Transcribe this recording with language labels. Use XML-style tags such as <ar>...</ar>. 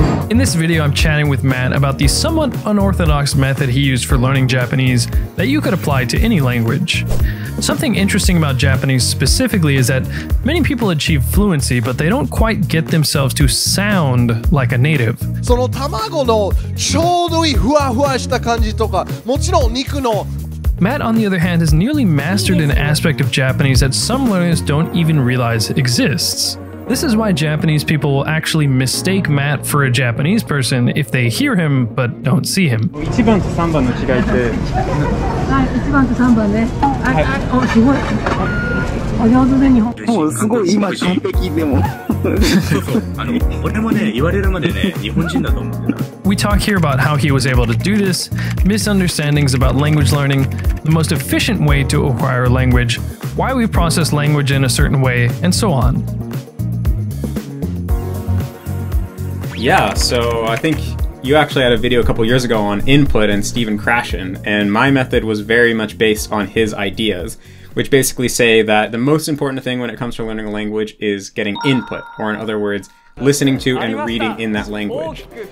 <en>In this video, I'm chatting with Matt about the somewhat unorthodox method he used for learning Japanese that you could apply to any language. Something interesting about Japanese specifically is that many people achieve fluency, but they don't quite get themselves to sound like a native.</en> <ja>その卵のちょうどいいふわふわした感じとか、もちろん肉の</ja> <en>Matt, on the other hand, has nearly mastered an aspect of Japanese that some learners don't even realize exists. This is why Japanese people will actually mistake Matt for a Japanese person if they hear him but don't see him.</en> <ja>1番と3番の違いって、はい、1番と3番ね。お、すごい。お上手で日本。もうすごい今完璧でも。俺もね、言われるまでね、日本人だと思ってた。</ja> <en>We talk here about how he was able to do this, misunderstandings about language learning, the most efficient way to acquire a language, why we process language in a certain way, and so on. Yeah, so I think you actually had a video a couple years ago on input and Stephen Krashen, and my method was very much based on his ideas, which basically say that the most important thing when it comes to learning a language is getting input, or in other words, listening to and reading in that language.</en>